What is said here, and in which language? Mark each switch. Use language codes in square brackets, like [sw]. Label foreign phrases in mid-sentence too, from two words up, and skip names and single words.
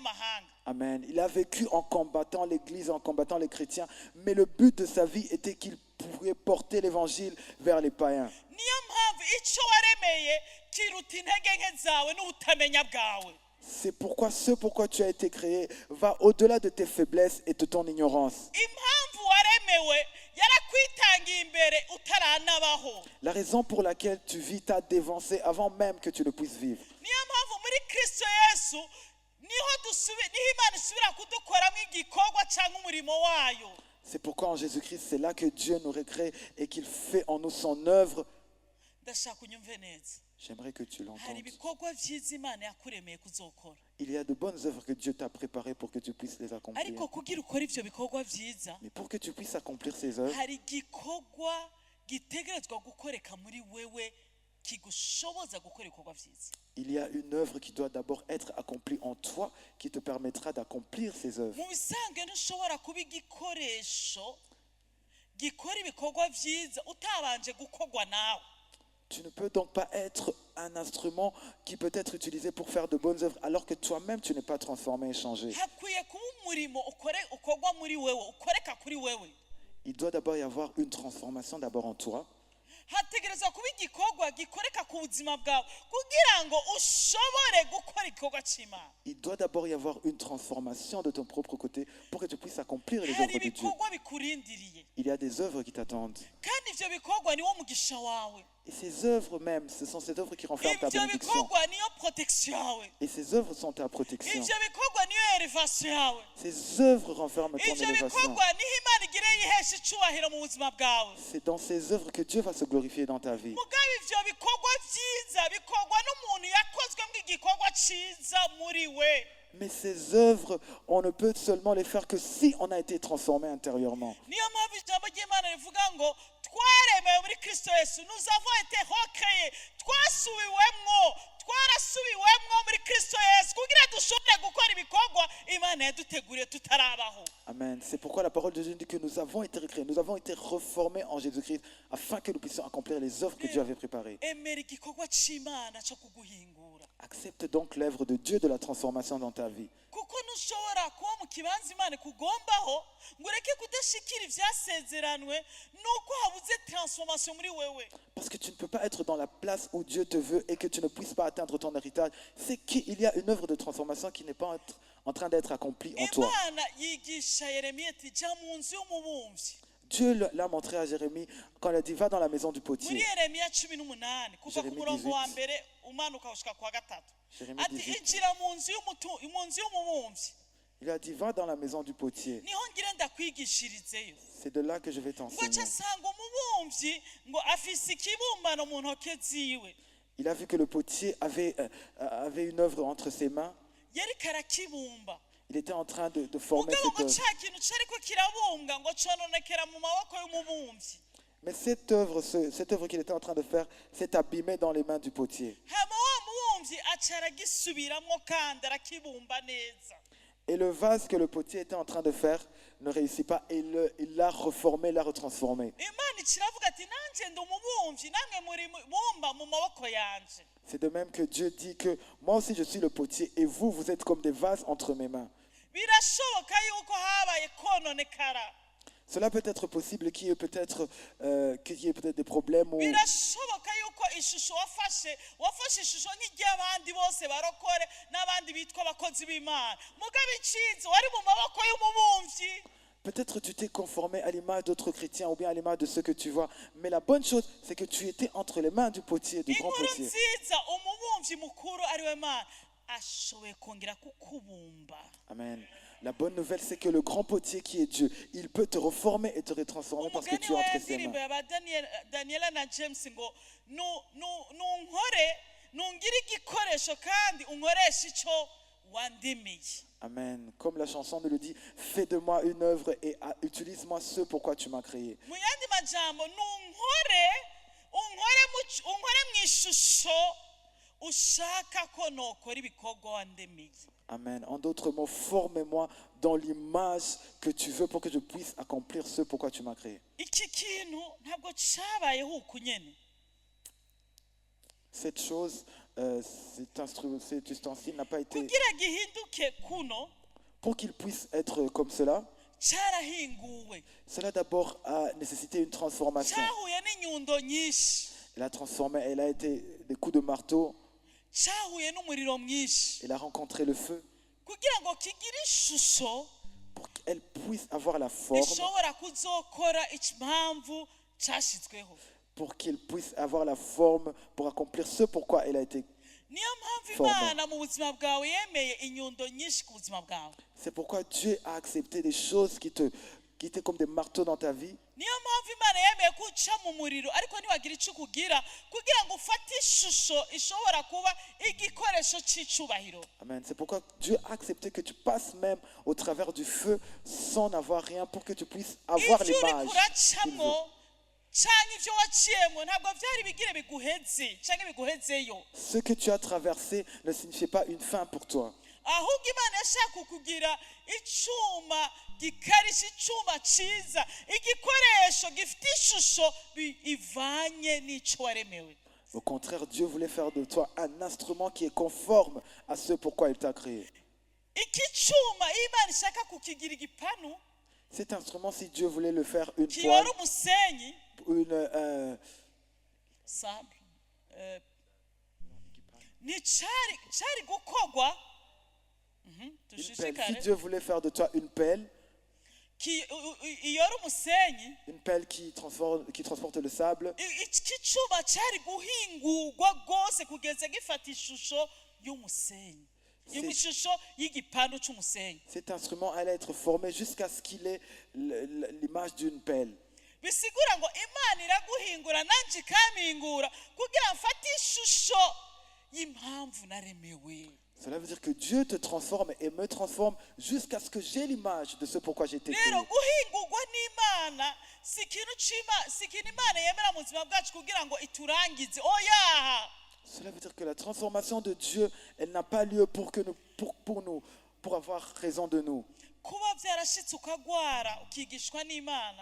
[fr] Amen. Il a vécu en combattant l'Église, en combattant les chrétiens, mais le but de sa vie était qu'il pourriez porter l'évangile vers les païens. [rw] niyo mpamvu icyo waremeye kiruta intege nke zawe n'ubutamenya bwawe. [fr] C'est pourquoi ce pourquoi tu as été créé va au-delà de tes faiblesses et de ton ignorance. [rw] impamvu waremewe yarakwitangiye imbere utaranabaho. [fr] La raison pour laquelle tu vis t'a dévancé avant même que tu ne puisses vivre. [rw] niyo mpamvu muri Kristo Yesu niho Imana isubira kudukoramo igikorwa cyangwa umurimo wayo. [fr] C'est pourquoi en Jésus-Christ, c'est là que Dieu nous recrée et qu'il fait en nous son œuvre. [rw] ndashaka unyumve neza. [fr] J'aimerais que tu [rw] hari [fr] l'entendes. [rw] ibikorwa byiza Imana yakuremeye kuzokora, [fr] Il y a de bonnes œuvres que Dieu t'a préparées pour que tu puisses les accomplir. [rw] ariko kugira ukora ibyo bikorwa byiza [fr] Mais pour que tu puisses accomplir ces œuvres, [rn] hari igikorwa gitegerezwa gukoreka muri wewe kigushoboza gukora ibikorwa byiza. [fr] il y a une œuvre qui doit d'abord être accomplie en toi qui te permettra d'accomplir ces œuvres. [rw] mu bisanzwe ntushobora kuba igikoresho gikora ibikorwa byiza utabanje gukorwa nawe. [fr] Tu ne peux donc pas être un instrument qui peut être utilisé pour faire de bonnes œuvres alors que toi-même tu n'es pas transformé et changé. [rw] hakwiye kuba umurimo ukorwa muri wewe ukoreka kuri wewe. [fr] Il doit d'abord y avoir une transformation d'abord en toi. [rn] hategerezwa kuba igikorwa gikoreka ku buzima bwawe kugira ngo ushobore gukora igikorwa cy'Imana. [fr] Il doit d'abord y avoir une transformation de ton propre côté pour que tu puisses accomplir les [rw] hari [fr] œuvres de Dieu. [rw] ibikorwa bikurindiriye [fr] Il y a des œuvres qui t'attendent. [rw] kandi ibyo bikorwa niwo mugisha wawe. [fr] Et ces œuvres même, ce sont ces œuvres qui renferment ta [rw] ibyo [fr] bénédiction. [rw] bikorwa niyo protection yawe. [fr] Et ces œuvres sont ta protection. [rw] ibyo bikorwa niyo elevation yawe. [fr] Ces œuvres renferment ton [rw] ibyo [fr] élévation. [rw] bikorwa niho Imana igire yihesha icyubahiro mu buzima bwawe. [fr] C'est dans ces œuvres que Dieu va se glorifier dans ta vie. [rw] mugabe ibyo bikorwa byiza bikorwa n'umuntu yakozwemo igikorwa cyiza muri we. [fr] Mais ces œuvres, on ne peut seulement les faire que si on a été transformé intérieurement. [rw] niyo mpamvu ijambo ry'Imana rivuga ngo twaremewe muri Kristo Yesu, [fr] nous avons été recréés, [rw] twarasubiwemwo muri Kristo Yesu kugira dushobore gukora ibikorwa Imana yaduteguriye tutarabaho. Amen. [fr] C'est pourquoi la parole de Dieu dit que nous avons été recréés, nous avons été reformés en Jésus-Christ afin que nous puissions accomplir les œuvres que Dieu avait préparées. [rw] emera igikorwa cy'Imana cyo kuguhingura, [fr] Accepte donc l'œuvre de Dieu de la transformation dans ta vie. [rn] kuko ntushobora kuba mu kibanza Imana ikugombaho ngo ureke kudashikira ibyasezeranwe nuko habuze transformation muri wewe. [fr] Parce que tu ne peux pas être dans la place où Dieu te veut et que tu ne puisses pas atteindre ton héritage. C'est qu'il y a une œuvre de transformation qui n'est pas en train d'être accomplie en toi. [rw] Imana yigisha Yeremiya ati jya mu nzu y'umubumbyi. [fr] Dieu l'a montré à Jérémie quand il a dit va dans la maison du [rw] muri [fr] potier. [rw] Yeremiya 18 kuva ku Jeremiya murongo wa 18. mbere umanuka ushika ku wa gatatu Jeremiya ati 18. injira mu nzu y'umubumbyi [fr] Il a dit va dans la maison du potier. [rw] niho ngira ndakwigishirizeyo. [fr] C'est de là que je vais [rw] ngo [fr] t'enseigner. [rn] casanga umubumbyi ngo afise ikibumbano mu ntoke ziwe, [fr] Il a vu que le potier avait une œuvre entre ses mains. [rn] yariko arakibumba [fr] Il était en train de former [rn] mugabo ngo [fr] cette œuvre. [rn] ca kintu cariko kirabumbwa ngo cononekera mu maboko y'umubumbyi. [fr] Mais cette œuvre qu'il était en train de faire s'est abîmée dans les mains du potier. [rn] hama wa mubumbyi aca aragisubiramwo kandi arakibumba neza. [fr] Et le vase que le potier était en train de faire ne réussit pas et il l'a reformé, l'a retransformé. [rn] Imana ikiravuga ati nanje ndi umubumbyi namwe muri bumba mu maboko yanje. [fr] C'est de même que Dieu dit que moi aussi je suis le potier et vous, vous êtes comme des vases entre mes mains. [rw] birashoboka yuko habaye kononekara, [fr] Cela peut être possible qu'il y ait peut-être des problèmes ou [rw] birashoboka yuko ishusho wafashe ishusho nk'iry'abandi bose barokore n'abandi bitwa abakozi b'Imana, mugabe icinzi wari mu maboko y'umubumbyi. [fr] peut-être tu t'es conformé à l'image d'autres chrétiens ou bien à l'image de ceux que tu vois. Mais la bonne chose, c'est que tu étais entre les mains du potier, du grand [rw] inkuru [fr] potier. [rw] nziza umubumbyi mukuru ariwe Mana ashoboye kongera kukubumba. Amen. [fr] La bonne nouvelle, c'est que le grand potier qui est Dieu, il peut te reformer et te retransformer parce que [rw] umugani [fr] tu es [rw] wa [fr] entre ses [rw] ndirimbo [fr] mains. [rw] yaba Daniela na James ngo nunkore nungire igikoresho kandi unkoreshe icyo wandimiye. Amen. [fr] Comme la chanson nous le dit, fais de moi une œuvre et utilise-moi ce pourquoi tu m'as créé. [rw] mu yandi majambo unkore mu ishusho ushaka ko nokora ibikorwa wandimiye. Amen. [fr] En d'autres mots, forme-moi dans l'image que tu veux pour que je puisse accomplir ce pourquoi tu m'as créé. [rw] iki kintu ntabwo cyabayeho uku nyene. [fr] Cette chose, cet ustensile n'a pas été... [rw] kugira gihinduke kuno [fr] Pour qu'il puisse être comme cela, [rw] cyarahinguwe [fr] Cela d'abord a nécessité une transformation. [rw] cyahuye n'inyundo nyinshi [fr] Elle a transformé, elle a été des coups de marteau, [rw] cyahuye n'umuriro mwinshi [fr] elle a rencontré le feu [rw] kugira ngo kigire ishusho [fr] pour qu'elle puisse avoir la forme, [rw] ishobora kuzokora impamvu cyashyizweho [fr] pour qu'il puisse avoir la forme pour accomplir ce pourquoi elle a été. [rw] niyo mpamvu [fr] Formé. [rw] imana mu buzima bwawe yemeye inyundo nyinshi ku buzima bwawe [fr] C'est pourquoi Dieu a accepté des choses qui étaient comme des marteaux dans ta vie. [rw] niyo mpamvu imana yemeye ko uca mu muriro ariko ntiwagira icyo ukugira kugira ngo ufate ishusho ishobora kuba igikoresho cy'icubahiro Amen. [fr] C'est pourquoi Dieu a accepté que tu passes même au travers du feu sans n'avoir rien pour que tu puisses avoir [rw] ibyo uri [fr] l'image. qu'il [rw] kuracamo [fr] veut. [rw] cyangwa ibyo waciyemo ntabwo byari bigire biguheze cyangwa biguhezeyo [fr] Ce que tu as traversé ne signifiait pas une fin pour toi. [rw] ahubwo imana yashaka kugira icyuma gikarishye icyuma cyiza igikoresho gifite ishusho ivanye n'icyo waremewe [fr] Au contraire, Dieu voulait faire de toi un instrument qui est conforme à ce pourquoi il t'a créé. [rw] iki cyuma iyo imana ishaka kukigira igipanu [fr] Cet instrument, si Dieu voulait le faire une [rw] kiyora [fr] poêle, [rw] umusenyi sable cyari gukorwa [fr] une pelle. Si [rw] dushishikare [fr] Dieu voulait faire de toi une pelle, [rw] iyora umusenyi [fr] une pelle qui transporte le sable, [rw] iki cyuma cyari guhingurwa rwose kugeza gifata ishusho y'umusenyi ishusho y'igipanu cy'umusenyi [fr] cet instrument allait être formé jusqu'à ce qu'il ait l'image d'une pelle. [rw] bisigura ngo imana iraguhingura nanjye ikampingura kugira mfate ishusho y'impamvu naremewe. [fr] Cela veut dire que Dieu te transforme et me transforme jusqu'à ce que j'ai l'image de ce pourquoi j'ai été créé. [rw] rero guhingurwa n'imana si ikintu imana yemera mu buzima bwacu kugira ngo iturangize oya. [fr] Cela veut dire que la transformation de Dieu, elle n'a pas lieu pour avoir raison de nous. [rw] kuba byarashitse ukagwara ukigishwa n'imana